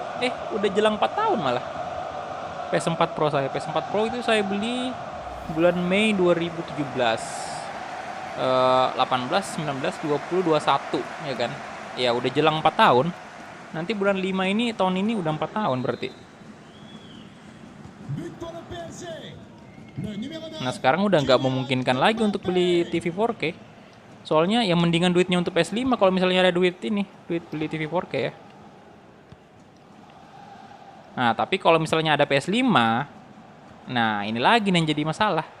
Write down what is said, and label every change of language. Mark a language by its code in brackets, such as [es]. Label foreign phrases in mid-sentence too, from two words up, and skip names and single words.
[id] Udah jelang 4 tahun malah. PS4 Pro saya. PS4 Pro itu saya beli bulan Mei 2017. 18, 19, 20, 21 ya kan. Ya udah jelang 4 tahun. Nanti bulan 5 ini, tahun ini udah 4 tahun berarti. [fr] But pour le PSG. Le numéro 9. [id] Nah sekarang udah nggak memungkinkan lagi untuk beli TV 4K. Soalnya ya mendingan duitnya untuk PS5 kalau misalnya ada duit beli TV 4K ya. Nah tapi kalau misalnya ada PS5, nah ini lagi yang jadi masalah.